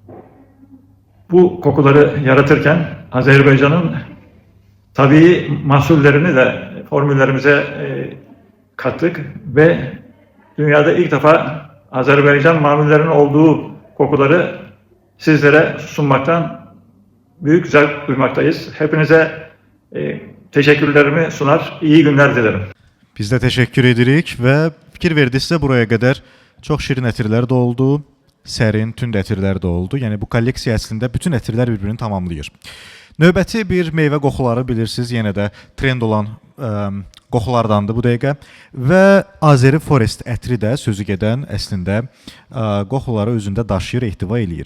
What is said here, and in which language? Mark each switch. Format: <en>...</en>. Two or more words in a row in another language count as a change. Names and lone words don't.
<tr>Bu kokuları yaratırken Azerbaycan'ın tabii mahsullerini de formüllerimize kattık ve dünyada ilk defa Azerbaycan mamullerinin olduğu kokuları sizlere sunmaktan büyük zevk duymaktayız. Hepinize teşekkürlerimi sunar, iyi günler dilerim.</tr> <az>Biz də təşəkkür edirik və fikir verdinizsə buraya qədər çox şirin ətirlər də oldu, sərin, tünd ətirlər də oldu. Yəni bu kolleksiya əslində bütün ətirlər bir-birini tamamlayır. Növbəti bir meyvə qoxuları bilirsiniz, yenə də trend olan qoxulardandır bu dəqiqə və Azeri Forest ətri də sözü gedən əslində qoxuları özündə daşıyır, ehtiva eləyir.</az>